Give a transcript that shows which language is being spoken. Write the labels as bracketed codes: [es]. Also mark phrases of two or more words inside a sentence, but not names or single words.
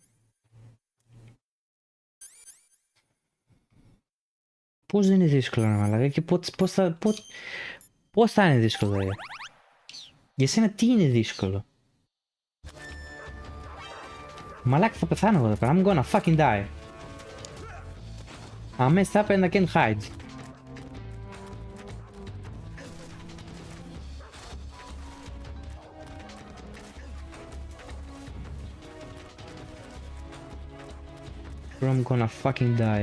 [el] Πώς δεν είναι δύσκολο να μαλάκα και πώς θα είναι δύσκολο ρε. Για σένα τι είναι δύσκολο. Μαλάκα θα πεθάνω εγώ εδώ πέρα. [en] I'm gonna fucking die. I messed up and I can't hide. I'm gonna fucking die.